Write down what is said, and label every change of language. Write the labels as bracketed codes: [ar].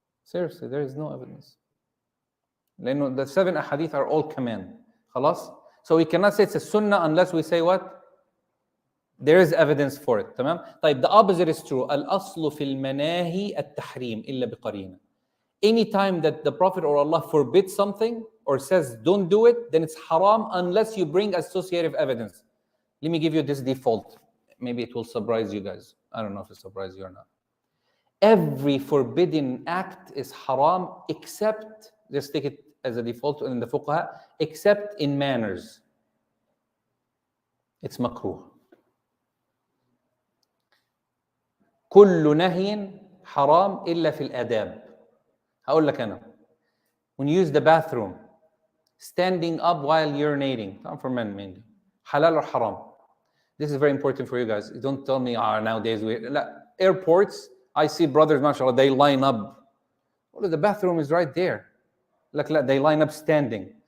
[en] Seriously, there is no evidence. [ar] لأنه [en] the 7 ahadith are all command. [ar] خلاص? [en] So we cannot say it's a sunnah unless we say what? There is evidence for it. [ar] تمام؟ طيب, [en] the opposite is true. [ar] الأصل في المناهي التحريم إلا بقرينة. [en] Anytime that the Prophet or Allah forbids something or says don't do it, then it's haram unless you bring associative evidence. Let me give you this default. Maybe it will surprise you guys. I don't know if it surprises you or not. Every forbidden act is haram except, just take it as a default in the fuqaha, except in manners. It's makruh. [ar] كل نهي حرام إلا في الآداب. هقول لك أنا. [en] When you use the bathroom, standing up while urinating, not for men mainly, halal or haram? This is very important for you guys. Don't tell me, nowadays airports, I see brothers, mashallah, they line up. Well, the bathroom is right there. They line up standing.